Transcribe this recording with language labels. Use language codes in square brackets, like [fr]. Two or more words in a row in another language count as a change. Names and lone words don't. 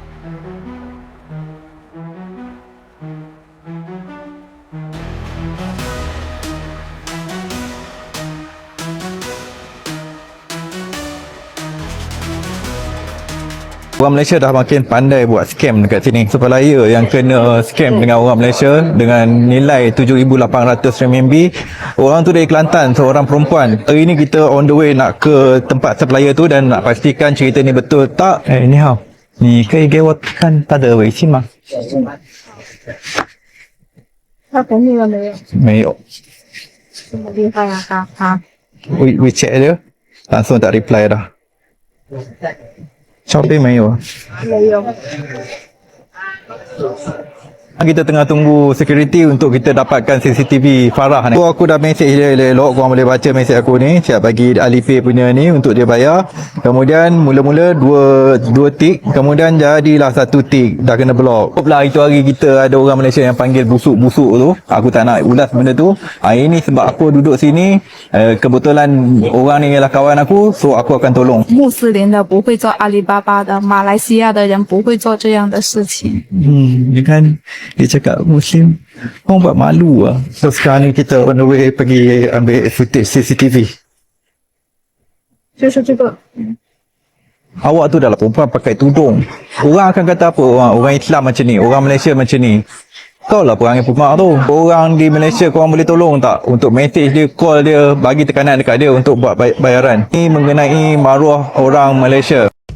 [ms] Orang Malaysia dah makin pandai buat scam dekat sini. Supplier yang kena scam dengan orang Malaysia dengan nilai RM7,800. Orang tu dari Kelantan, seorang perempuan. Hari ni kita [en] on the way [ms] nak ke tempat supplier tu dan nak pastikan cerita ni betul tak. [zh] 你好。你可以给我看他的微信吗？他同意了没有？没有。这么厉害啊，他 [ms] WeChat dia langsung tak reply dah. [zh] Shopee 没有。没有。 [ms] Kita tengah tunggu security untuk kita dapatkan CCTV Farah ni. So, aku dah mesej dia elok, korang boleh baca mesej aku ni. Siap bagi Alipay punya ni untuk dia bayar. Kemudian mula-mula dua tik, kemudian jadilah satu tik, dah kena block. Lah itu hari kita ada orang Malaysia yang panggil busuk-busuk tu. Aku tak nak ulas benda tu. Hari ni sebab aku duduk sini, kebetulan orang ni ialah kawan aku, so aku akan tolong. [zh] 穆斯林的不会做阿里巴巴的，马来西亚的人不会做这样的事情。 [ms] Dia kan dia cakap Muslim, orang buat malu lah. So sekarang ni kita [en] on the way [ms] pergi ambil [en] footage CCTV. [zh] 就是这个， [ms] Awak tu adalah perempuan pakai tudung. Orang akan kata apa? Orang Islam macam ni, orang Malaysia macam ni. Kau lah perangai pumak tu. Orang di Malaysia korang boleh tolong tak? Untuk message dia, call dia, bagi tekanan dekat dia untuk buat bayaran. Ini mengenai maruah orang Malaysia.